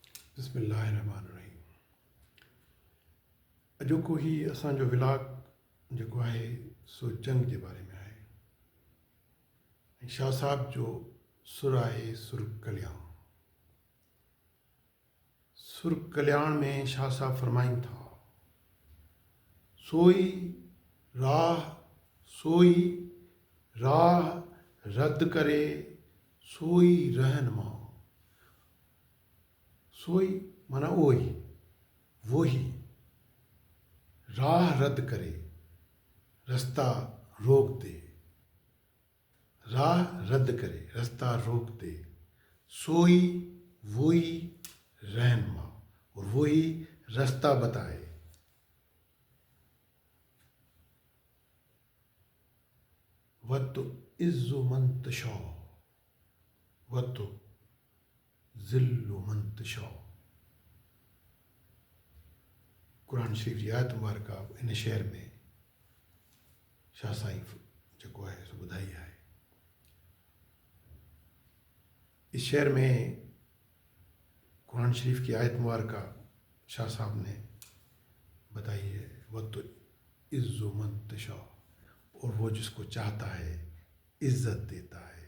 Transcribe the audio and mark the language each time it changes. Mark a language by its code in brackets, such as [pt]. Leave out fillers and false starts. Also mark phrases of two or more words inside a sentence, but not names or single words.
[ar] بسم اللہ الرحمن الرحیم. [sd] अॼोको ही असांजो विलाक जेको आहे सो जंग जे बारे में आहे. ऐं शाह साहब जो सुर आहे सुर कल्याण. सुर कल्याण में शाह साहब फरमाइनि था, सोई राह रद्द करे सोई रहनुमा. [ur] سوئی معنیٰ وہ ہی راہ رد کرے راستہ روک دے. راہ رد کرے راستہ روک دے. سوئی وہی رہنما اور وہی راستہ بتائے. [ar] وتعز من تشاء وتذل من تشاء. [sd] कुरान शरीफ जी आयत मुबारका इन शेर में शाह साईं जेको आहे सो ॿुधाई आहे. [ur] اس شعر میں قرآن شریف کی آیت مبارکہ شاہ صاحب نے بتائی ہے، وہ تو [ar] تعز من تشاء, [ur] اور وہ جس کو چاہتا ہے عزت دیتا ہے.